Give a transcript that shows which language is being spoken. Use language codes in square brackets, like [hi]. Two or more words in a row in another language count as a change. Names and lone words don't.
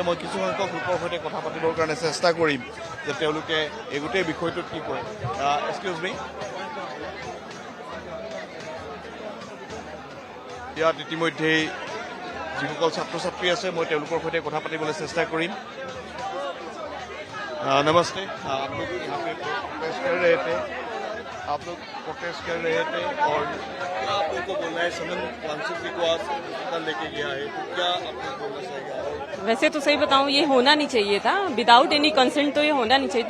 [as] মই কিছুসংখ্যক লোকৰ সৈতে কথা পাতিবৰ কাৰণে চেষ্টা কৰিম যে তেওঁলোকে এই গোটেই বিষয়টোত কি কয়। [en] excuse me, [as] ইয়াত ইতিমধ্যেই যিসকল ছাত্ৰ ছাত্ৰী আছে মই তেওঁলোকৰ সৈতে কথা পাতিবলৈ চেষ্টা কৰিম। [hi] नमस्ते, आप लोग यहाँ पे प्रोटेस्ट कर रहे थे, और आप लोग को बोलना है सोनम वांगचुक जी को आज अस्पताल लेके गया है, तो क्या आप लोग बोलना चाहेंगे? वैसे तो सही बताऊं ये होना नहीं चाहिए था, [en] without any consent [hi] तो ये होना नहीं चाहिए था।